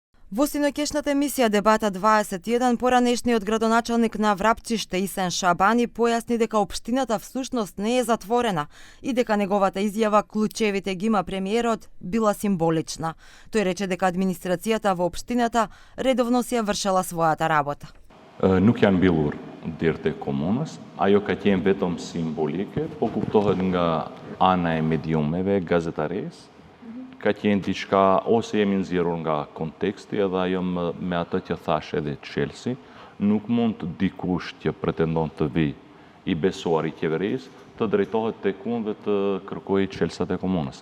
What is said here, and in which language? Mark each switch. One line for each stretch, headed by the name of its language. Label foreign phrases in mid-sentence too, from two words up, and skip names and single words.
Macedonian: Во синокешната емисија Дебата 21, поранешниот градоначалник на Врапчиште Исен Шабани појасни дека општината всушност не е затворена и дека неговата изјава клучевите ги има премиерот била символична. Тој рече дека администрацијата во општината редовно си ја вршела својата работа.
Albanian: Nuk janë mbyllur dirët e komunës, ajo ka qenë vetëm simbolike, po kuptohet nga ana e mediumeve, gazetaresë, ka qenë diçka ose jemi nxjerrur nga konteksti edhe ajo me atë që thash edhe Chelsea, nuk mund të dikush që pretendon të vi i besuar i qeverisë të drejtohet tek unë dhe të kërkojë Chelsea e komunës.